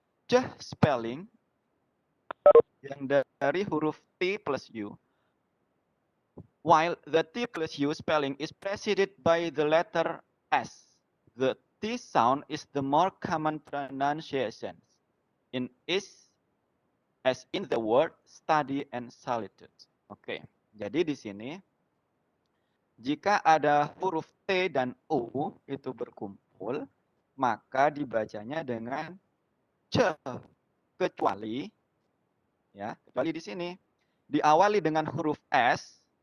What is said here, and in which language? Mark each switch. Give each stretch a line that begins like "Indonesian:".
Indonesian: C spelling yang dari huruf T plus U.
English: While the T plus U spelling is preceded by the letter S, the T sound is the more common pronunciation in is as in the word study and solitude.
Indonesian: Oke, jadi di sini jika ada huruf T dan U itu berkumpul, maka dibacanya dengan C, kecuali di sini diawali dengan huruf S.